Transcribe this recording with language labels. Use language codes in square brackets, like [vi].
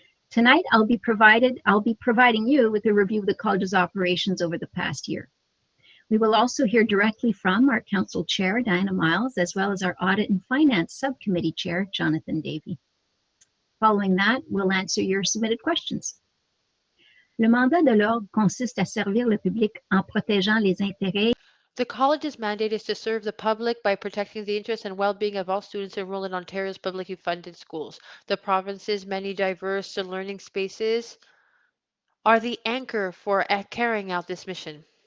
[en] Tonight, I'll be providing you with a review of the college's operations over the past year. We will also hear directly from our Council Chair, Diana Miles, as well as our Audit and Finance Subcommittee Chair, Jonathan Davey. Following that, we'll answer your submitted questions. [fr] Le mandat de l'ordre consiste à servir le public en protégeant les intérêts. [en] The college's mandate is to serve the public by protecting the interests and well-being of all students enrolled in Ontario's publicly funded schools. The province's many diverse learning spaces are the anchor for carrying out this mission.